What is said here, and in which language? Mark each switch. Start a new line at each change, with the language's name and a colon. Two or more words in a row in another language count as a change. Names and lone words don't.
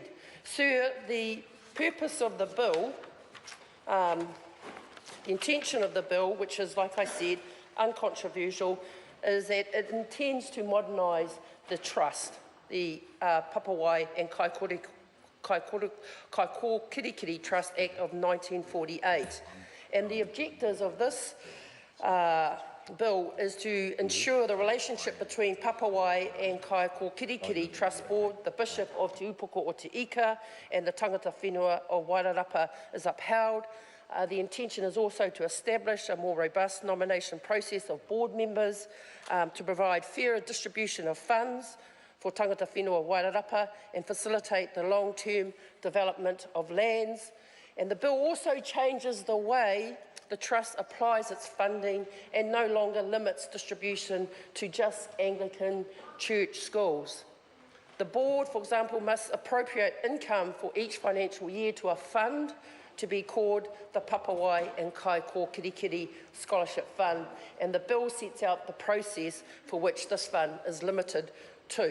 English: Sir, the purpose of the bill, the intention of the bill, which is, like I said, uncontroversial, is that it intends to modernise the trust, the Papawai and Kaikokirikiri Trust Act of 1948. And the objectives of this bill is to ensure the relationship between Papawai and Kaikokirikiri Trust Board, the Bishop of Te Upoko o Te Ika and the
Māori: tangata whenua
English: of Wairarapa is upheld. The intention is also to establish a more robust nomination process of board members, to provide fairer distribution of funds for
Māori: tangata whenua
English: Wairarapa and facilitate the long-term development of lands. And the bill also changes the way the Trust applies its funding and no longer limits distribution to just Anglican church schools. The board, for example, must appropriate income for each financial year to a fund to be called the Papawai and Kaikokirikiri Scholarship Fund, and the bill sets out the process for which this fund is limited to.